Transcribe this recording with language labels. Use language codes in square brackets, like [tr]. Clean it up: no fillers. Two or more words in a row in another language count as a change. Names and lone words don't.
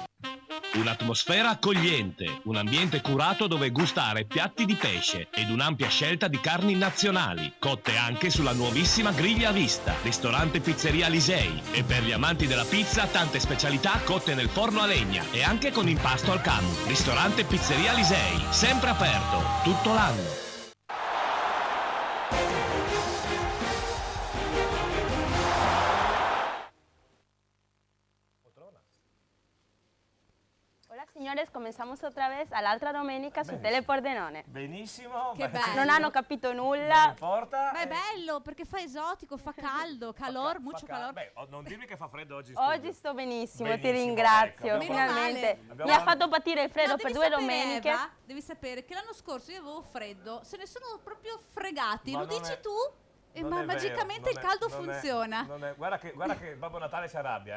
[it] Un'atmosfera accogliente, un ambiente curato dove gustare piatti di pesce ed un'ampia scelta di carni nazionali, cotte anche sulla nuovissima griglia a vista. Ristorante Pizzeria Alisei. E per gli amanti della pizza tante specialità cotte nel forno a legna e anche con impasto al camu. Ristorante Pizzeria Alisei, sempre aperto tutto l'anno. [es] Hola señores, comenzamos otra vez a la otra [it] domenica su Benissimo. Tele Pordenone. Benissimo. Che ma- bello. Non hanno capito Non nulla. importa. Ma è bello perché fa esotico, fa caldo, [es] calor, mucho calor. [it] Beh, non dirmi che fa freddo oggi in studio. Oggi sto benissimo, ti Benissimo, ringrazio. ecco, Finalmente abbiamo- mi ha fatto patire il freddo No, per devi 2 sapere, domeniche. Eva, devi sapere che l'anno scorso io avevo freddo, se ne sono proprio fregati. Ma Lo non dici è- tu? E Non ma è vero, magicamente non il caldo è- non è- funziona. non è- guarda che Babbo Natale si arrabbia.